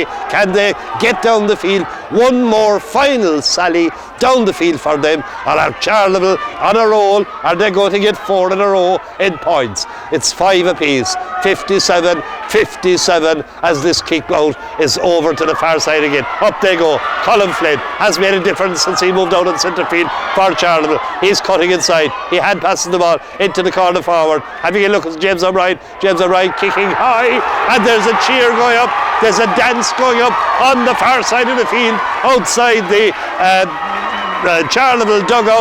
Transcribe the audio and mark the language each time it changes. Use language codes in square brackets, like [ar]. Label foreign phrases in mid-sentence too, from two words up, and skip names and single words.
[en] Can they get down the field? One more final sally down the field for them. Or are Charleville on a roll? Are they going to get 4 in a row in points? It's 5 apiece. 57-57 as this kick out is over to the far side again. Up they go. Colm Flynn has made a difference since he moved out in centre field for Charleville. He's cutting inside. He hand passes the ball into the corner forward. Having a look at James O'Brien. James O'Brien kicking high, and there's a cheer going up. There's a dance going up on the far side of the field outside the Charleville dugout.